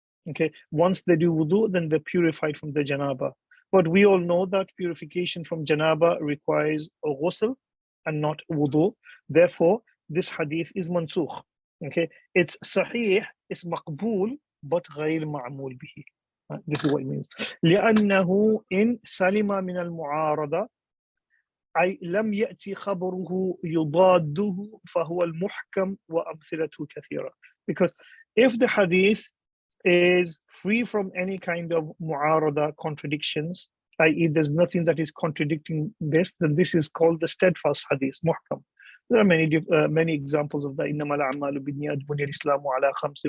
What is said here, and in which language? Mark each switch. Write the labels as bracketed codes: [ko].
[en] Okay, once they do wudu, then they're purified from the janaba. But we all know that purification from janaba requires a ghusl and not wudu. Therefore, this hadith is mansukh. Okay, it's sahih, it's maqbool, but [ar] غير معمول به. [en] This is what it means. [ar] لأنه إن سلم من المعارضة أي لم يأتي خبره يضاده فهو المحكم وأمثلته كثيرة. [en] Because if the hadith is free from any kind of mu'arada, contradictions, i.e. there's nothing that is contradicting this, then this is called the steadfast hadith, muhkam. There are many examples of that. [ar] إنما الأعمال بالنيات بني الإسلام على خمس.